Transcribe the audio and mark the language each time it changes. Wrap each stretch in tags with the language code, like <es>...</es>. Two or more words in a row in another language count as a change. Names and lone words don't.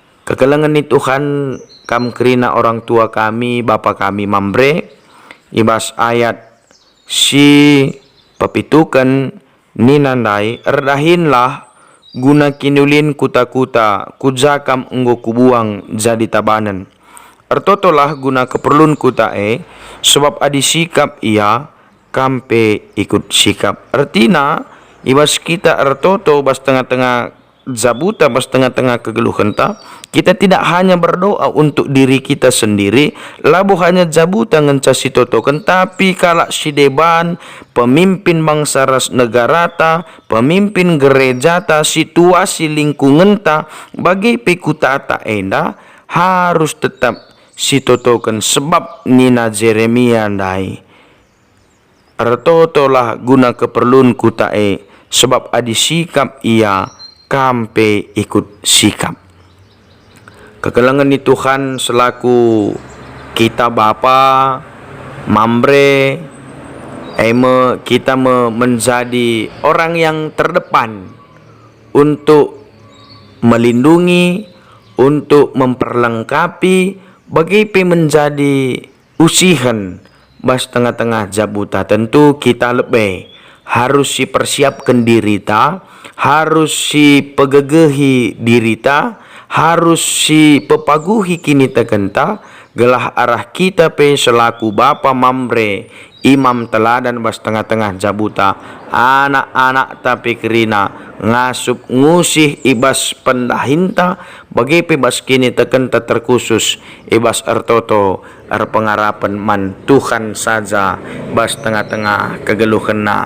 <btx>Kekalangan ni Tuhan kam kerina orang tua kami, bapa kami mambre, ibas ayat si papitukan ni nandai, erdahinlah guna kinulin kuta-kuta, kujakam enggo kubuang jadi tabanan. Ertotolah guna keperluan kuta sebab adi sikap ia, kampe ikut sikap. Artina, ibas kita ertoto bas tengah-tengah zabuta, bas tengah-tengah kegeluhan ta,</btx> <id>kita tidak hanya berdoa untuk diri kita sendiri,</id> <btx>labu hanya jabuta ngencasi totokan, tapi kalak si deban, pemimpin bangsa ras negara ta, pemimpin gereja ta, situasi lingkungan ta, bagi pekuta ta enda, harus tetap si totokan sebab Nina Jeremia ndai. Ertotolah guna keperluan kuta sebab adi sikap ia, kampe ikut sikap. Kekalangan ni Tuhan selaku kita bapa mambre,</btx> <id>kita menjadi orang yang terdepan untuk melindungi, untuk memperlengkapi,</id> <btx>bagi menjadi usihan bas tengah-tengah jabuta.</btx> <id>Tentu kita lebih harus persiapkan</id> <btx>diri ta,</btx> <id>harus</id> <btx>pegegehi diri ta, harus pepaguhi kini tegenta, gelah arah kita selaku bapa mambre, imam teladan bas tengah-tengah jabuta, anak-anak tapi kerina ngasup ngusih ibas pendahinta, bagi bas kini tegenta terkhusus ibas ertoto pengarapan man Tuhan saja bas tengah-tengah kegeluhena.</btx>